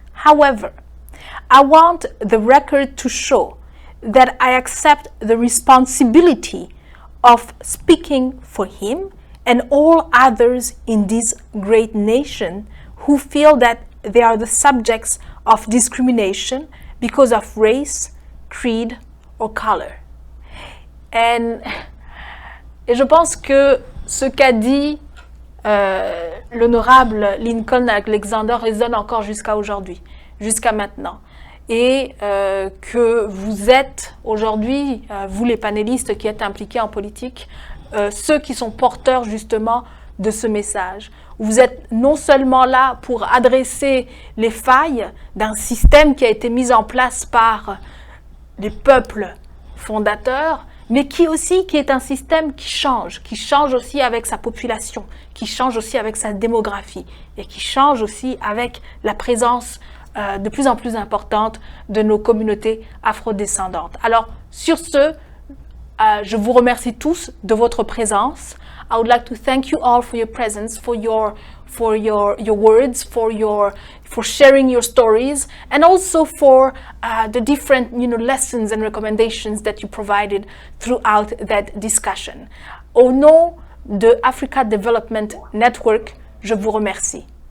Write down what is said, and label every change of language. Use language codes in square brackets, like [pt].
[en] However, I want the record to show that I accept the responsibility of speaking for him and all others in this great nation who feel that they are the subjects of discrimination because of race, creed or color. [fr] Et je pense que ce qu'a dit l'honorable Lincoln Alexander résonne encore jusqu'à aujourd'hui, jusqu'à maintenant. Et que vous êtes aujourd'hui, vous les panélistes qui êtes impliqués en politique, ceux qui sont porteurs justement de ce message. Vous êtes non seulement là pour adresser les failles d'un système qui a été mis en place par les peuples fondateurs, mais qui est un système qui change aussi avec sa population, qui change aussi avec sa démographie et qui change aussi avec la présence de plus en plus importante de nos communautés afrodescendantes. Alors, sur ce, je vous remercie tous de votre présence. [en] I would like to thank you all for your presence, for your words, for sharing your stories, and also for the different lessons and recommendations that you provided throughout that discussion. [fr] Au nom de Africa Development Network, je vous remercie.